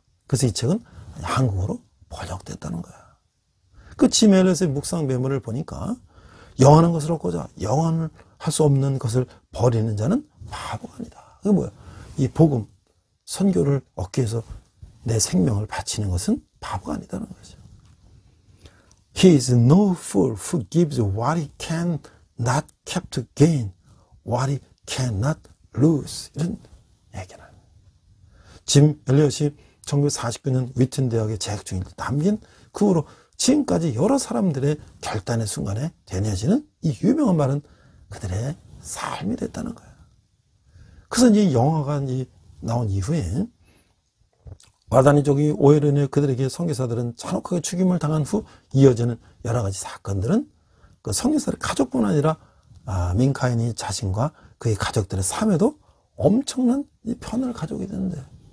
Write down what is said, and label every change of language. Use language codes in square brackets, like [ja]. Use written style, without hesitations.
[ko] 그래서 이 책은 한국어로 번역됐다는 거야. 그 짐 엘리엇의 묵상 메모를 보니까 영원한 것을 얻고자 영원을 할 수 없는 것을 버리는 자는 바보가 아니다. 그게 뭐야? 이 복음, 선교를 얻기 위해서 내 생명을 바치는 것은 바보가 아니다는 거죠. [en] He is no fool who gives what he cannot keep to gain what he cannot lose. [ko] 이런 얘기는. 짐 엘리엇이 1949년 위튼 대학에 재학 중일 때 남긴 그 후로 지금까지 여러 사람들의 결단의 순간에 되뇌어지는 이 유명한 말은 그들의 삶이 됐다는 거예요. 그래서 이 영화가 나온 이후에 와다니족이 오해로 인해 그들에게 선교사들은 잔혹하게 죽임을 당한 후 이어지는 여러 가지 사건들은 그 선교사의 가족뿐 아니라 민카인이 자신과 그의 가족들의 삶에도 엄청난 편을 가져오게 되는데,